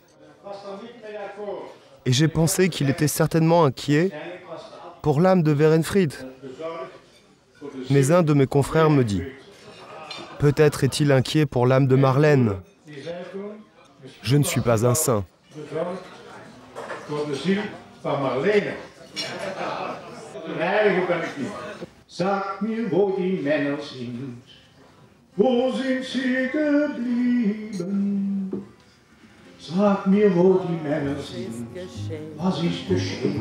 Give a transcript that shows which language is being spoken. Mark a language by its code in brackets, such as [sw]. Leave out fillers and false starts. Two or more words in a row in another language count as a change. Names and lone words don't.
[fr] Et j'ai pensé qu'il était certainement inquiet pour l'âme de Werenfried. Mais un de mes confrères me dit, peut-être est-il inquiet pour l'âme de Marlène. Je ne suis pas un saint. [de] Sag mir, wo die Männer sind, wo sind sie geblieben? Sag mir, wo die Männer sind, was ist geschehen?